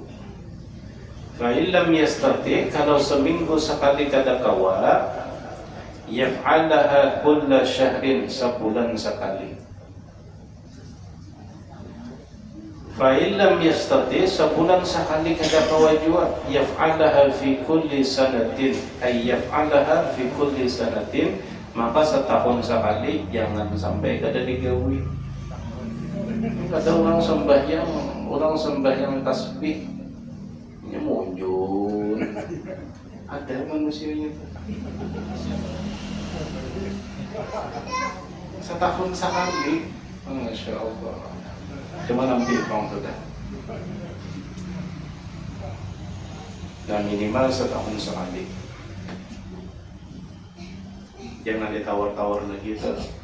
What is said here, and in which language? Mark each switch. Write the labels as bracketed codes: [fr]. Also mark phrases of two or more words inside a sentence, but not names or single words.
[ar] Fa'illam yastati', [bjn] kalau seminggu sekali kada kawa, [ar] yaf'alaha kulla syahrin, [bjn] sebulan sekali. [ar] Fa'illam yastati', [bjn] sebulan sekali kada kawa jua, [ar] yaf'alaha fi kulli sanatin, ay yaf'alaha fi kulli sanatin, [bjn] maka setahun sekali, jangan sampai kada digawi. Ada orang sembahyang tasbih, ini muncul, ada manusianya setahun sekali, [ar] Masya Allah. [bjn] Cuma nanti orang sudah. Dan minimal setahun sekali. Jangan ditawar-tawar lagi tuh.